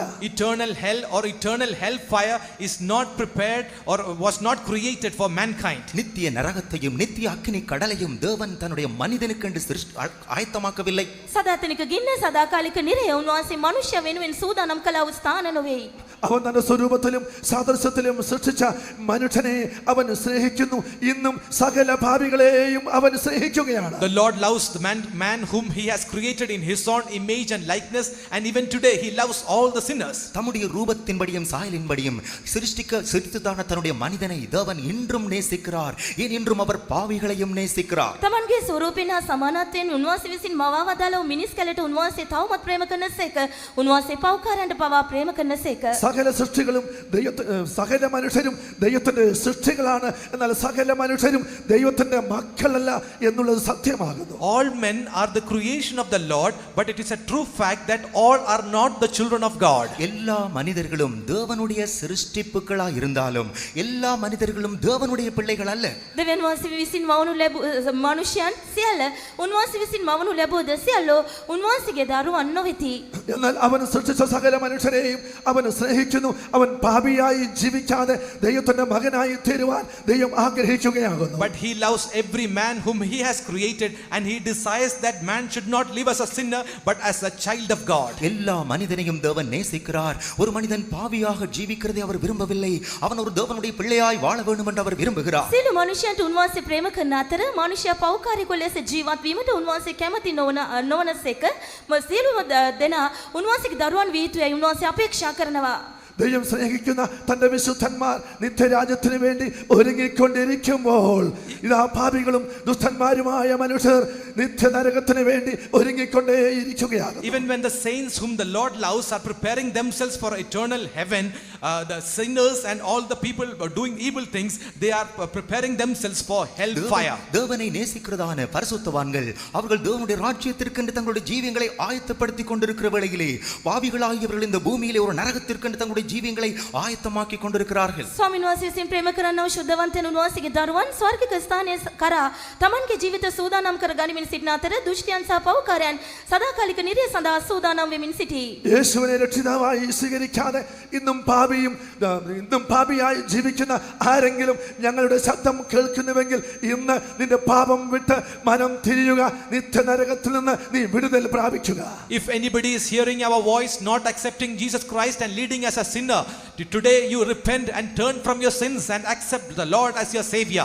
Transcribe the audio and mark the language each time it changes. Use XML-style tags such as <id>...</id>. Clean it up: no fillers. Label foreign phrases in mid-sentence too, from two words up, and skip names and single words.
<en>Eternal hell or eternal hellfire is not prepared or was not created for mankind.</en> <ta>நித்திய நரகத்தையும் நித்திய அக்கினி கடலையும் தேவன் தன்னுடைய மனிதனுக்கென்று ஆயத்தமாக்கவில்லை.</ta> <si>සදාතනික ගින්න සදාකාලික නිරය උන්වහන්සේ මනුෂ්‍ය වෙනුවෙන් සූදානම් කළ වූ ස්ථාන නොවේ.</si> <ml>അവൻ തന്റെ സ്വരൂപത്തിലും സാദൃശ്യത്തിലും സൃഷ്ടിച്ച മനുഷ്യനെ അവൻ സ്നേഹിക്കുന്നു. ഇന്നും സകല പാപികളെയും അവൻ സ്നേഹിക്കുകയാണ്.</ml> <en>The Lord loves the man whom he has created in his own image and likeness, and even today he loves all the sinners.</en> <ta>தம்முடைய ரூபத்தின்படியும் சாயலின்படியும் சிருஷ்டித்ததான தன்னுடைய மனிதனை தேவன் இன்றும் நேசிக்கிறார். ஏன் இன்றும் அவர் பாவிகளையும் நேசிக்கிறார்.</ta> <si>තමන්ගේ ස්වරූපයෙන් හා සමානත්වයෙන් උන්වහන්සේ විසින් මවා වදාළ වූ මිනිස් කලට උන්වහන්සේ තවමත් ප්‍රේම කරනසේක. උන්වහන්සේ පව්කාරයන්ට පවා ප්‍රේම කරනසේක.</si> <ml>സകല സൃഷ്ടികളും സകല മനുഷ്യരും ദൈവത്തിന്റെ സൃഷ്ടികളാണ്. എന്നാൽ സകല മനുഷ്യരും ദൈവത്തിന്റെ മക്കളല്ല എന്നുള്ളത് സത്യമാകുന്നു.</ml> <en>All men are the creation of the Lord, but it is a true fact that all are not the children of God.</en> <ta>எல்லா மனிதர்களும் தேவனுடைய சிருஷ்டிப்புகளாய் இருந்தாலும் எல்லா மனிதர்களும் தேவனுடைய பிள்ளைகள் அல்ல.</ta> <si>දෙවියන් වහන්සේ විසින් මවනු ලැබූ මනුෂ්‍යයන් සියල්ල උන්වහන්සේ විසින් මවනු ලැබුවද සියල්ලෝ උන්වහන්සේගේ දරුවන් නොවෙති.</si> <ml>എന്നാൽ അവൻ സൃഷ്ടിച്ച സകല മനുഷ്യരെയും അവൻ സ്നേഹിക്കുന്നു. അവൻ പാപിയായി ജീവിക്കാതെ ദൈവത്തിന്റെ മകനായി തീരുവാൻ ദൈവം ആഗ്രഹിക്കുകയാകുന്നു.</ml> <en>But he loves every man whom he has created, and he desires that man should not live as a sinner but as a child of God.</en> <ta>எல்லா மனிதனையும் தேவன் நேசிக்கிறார். ஒரு மனிதன் பாவியாக ஜீவிக்கிறதை அவர் விரும்பவில்லை. அவன் ஒரு தேவனுடைய பிள்ளையாய் வாழ வேண்டும் என்று அவர் விரும்புகிறார்.</ta> <si>සියලු මනුෂ්‍යයන්ට උන්වහන්සේ ප්‍රේම කරන අතර මනුෂ්‍යයා පෞකාරික ලෙස ජීවත් වීමට උන්වහන්සේ කැමති නොවනසේක සියලුම දෙනා උන්වහන්සේගේ දරුවන් විය යුතුයි උන්වහන්සේ අපේක්ෂා කරනවා.</si> <ml>ദൈവം സ്നേഹിക്കുന്ന തന്റെ വിശുദ്ധന്മാർ നിത്യരാജ്യത്തിന് വേണ്ടി ഒരുങ്ങിക്കൊണ്ടിരിക്കുമ്പോൾ ഇതാ പാപികളും ദുഷ്ടന്മാരുമായ മനുഷ്യർ നിത്യനരകത്തിന് വേണ്ടി ഒരുങ്ങിക്കൊണ്ടേയിരിക്കുകയാണ്.</ml> <en>Even when the saints whom the Lord loves are preparing themselves for eternal heaven, the sinners and all the people doing evil things, they are preparing themselves for hellfire.</en> <ta>தேவனை நேசிக்கிறதான பரிசுத்தவான்கள் அவர்கள் தேவனுடைய ராஜ்யத்திற்கென்று தங்களுடைய ஜீவங்களை ஆயத்தப்படுத்திக் கொண்டிருக்கிற வேளையிலே பாவிகளாகியவர்கள் இந்த பூமியிலே ஒரு நரகத்திற்கென்று தங்களுடைய ජීවங்களை ආයත්තமாக்கி கொண்டிருக்கிறார்கள்.</ta> <si>ස්වාමීන් වහන්සේ විසින් ප්‍රේම කරනව ශුද්ධවන්තයන් උන්වහන්සේගේ දරුවන් ස්වර්ගික ස්ථානය කරා තමන්ගේ ජීවිත සූදානම් කර ගනිමින් සිටින අතර දුෂ්ටයන් සහ පව්කාරයන් සදාකාලික නිරය සඳහා සූදානම් වෙමින් සිටී.</si> <ml>യേശുവിനെ രക്ഷിതാവായി സ്വീകരിക്കാതെ ഇന്നും പാപിയായി ജീവിക്കുന്ന ആരെങ്കിലും ഞങ്ങളുടെ ശബ്ദം കേൾക്കുന്നുവെങ്കിൽ ഇന്ന് നിന്റെ പാപം വിട്ട് മനം തിരിയുക. നിത്യനരകത്തിൽ നിന്ന് നീ വിടുതൽ പ്രാപിക്കുക.</ml> <en>If anybody is hearing our voice not accepting Jesus Christ and leading as a sinner, today you repent and turn from your sins and accept the Lord as your savior.</en>